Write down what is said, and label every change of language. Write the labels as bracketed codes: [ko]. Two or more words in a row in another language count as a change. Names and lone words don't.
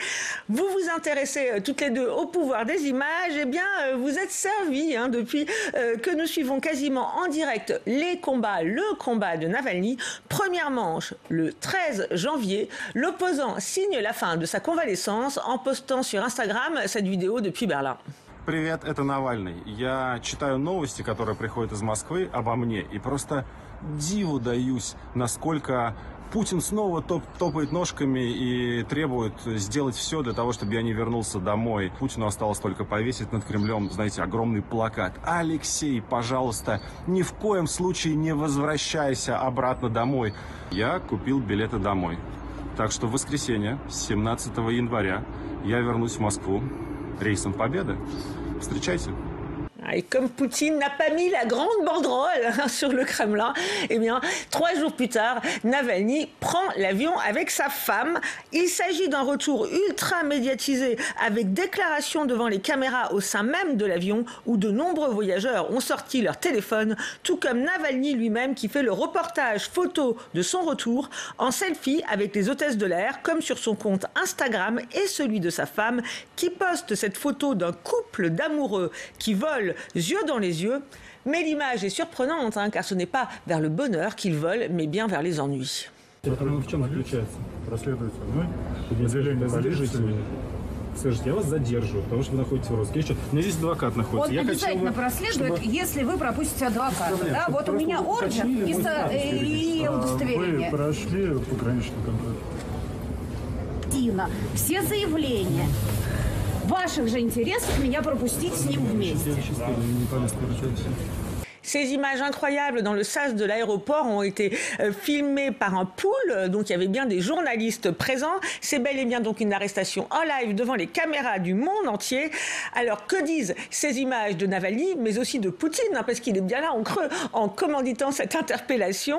[fr] Vous vous intéressez toutes les deux au pouvoir des images. Eh bien, vous êtes servis depuis que nous suivons quasiment en direct le combat de Navalny. Première manche, le 13 janvier, l'opposant signe la fin de sa convalescence en postant sur Instagram cette vidéo depuis Berlin. [ru] Привет, это Навальный. Я читаю новости, которые приходят из Москвы обо мне, и просто диву даюсь, насколько Путин снова топает ножками и требует сделать все для того, чтобы я не вернулся домой. Путину осталось только повесить над Кремлем, знаете, огромный плакат. Алексей, пожалуйста, ни в коем случае не возвращайся обратно домой. Я купил билеты домой. Так что в воскресенье, 17 января, я вернусь в Москву рейсом Победы. Встречайте. [fr] Et comme Poutine n'a pas mis la grande banderole sur le Kremlin, eh bien, 3 jours plus tard, Navalny prend l'avion avec sa femme. Il s'agit d'un retour ultra médiatisé avec déclaration devant les caméras au sein même de l'avion où de nombreux voyageurs ont sorti leur téléphone, tout comme Navalny lui-même qui fait le reportage photo de son retour en selfie avec les hôtesses de l'air, comme sur son compte Instagram et celui de sa femme qui poste cette photo d'un couple d'amoureux qui volent yeux dans les yeux. Mais l'image est surprenante, car ce n'est pas vers le bonheur qu'ils volent, mais bien vers les ennuis. [ru] Скажите, я вас задерживаю, потому что вы находитесь в розыске. У меня здесь адвокат находится. Он обязательно проследует, если вы пропустите адвоката. Да? Вот у меня ордер и удостоверение. Вы прошли пограничный контроль. Тина, все заявления. В ваших же интересах меня пропустить с ним вместе. [fr] Ces images incroyables dans le sas de l'aéroport ont été filmées par un pool, donc il y avait bien des journalistes présents. C'est bel et bien donc une arrestation en live devant les caméras du monde entier. Alors que disent ces images de Navalny, mais aussi de Poutine, parce qu'il est bien là en creux en commanditant cette interpellation.